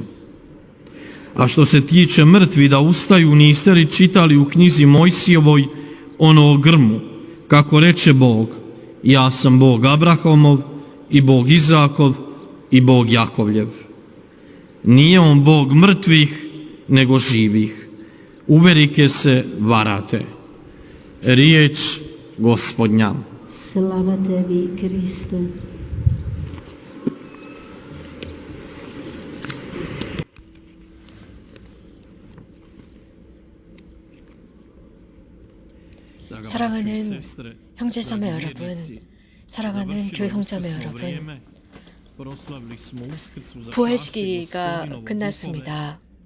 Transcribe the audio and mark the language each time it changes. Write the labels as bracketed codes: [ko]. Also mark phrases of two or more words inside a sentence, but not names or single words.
[hr] A što se tiče mrtvi da ustaju, niste li čitali u knjizi Mojsijevoj ono o grmu, kako reče Bog: Ja sam Bog Abrahamov i Bog Izakov i Bog Jakovljev. Nije on Bog mrtvih, nego živih. Uvelike se varate. Riječ Gospodnja. Slava tebi, Kriste. [ko] 사랑하는 형제자매 여러분, 사랑하는 교회 형제자매 여러분, 부활 시기가 끝났습니다.